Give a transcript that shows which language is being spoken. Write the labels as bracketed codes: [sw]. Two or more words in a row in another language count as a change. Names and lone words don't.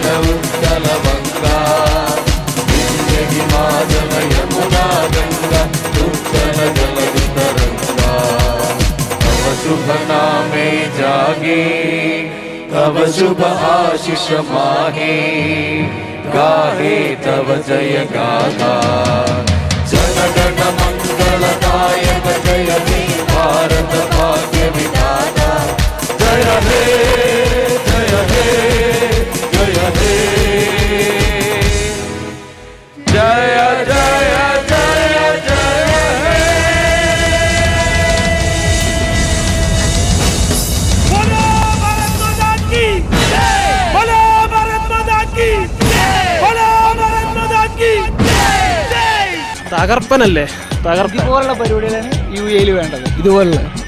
[bn] উৎকল বঙ্গ বিন্ধ্য হিমাচল যমুনা গঙ্গা উচ্ছল জলধিতরঙ্গ তব শুভ নামে জাগে তব শুভ আশিস মাগে গাহে তব জয় গাথা জনগণ মঙ্গলদায়ক জয় হে ভারত ভাগ্য বিধাতা জয় হে জয় হে জয় হে জয় জয় জয় জয় হে [ml] തകർപ്പനല്ലേ ഇതുപോലുള്ള പരിപാടികളാണ് യു എയിൽ വേണ്ടത് ഇതുപോലുള്ള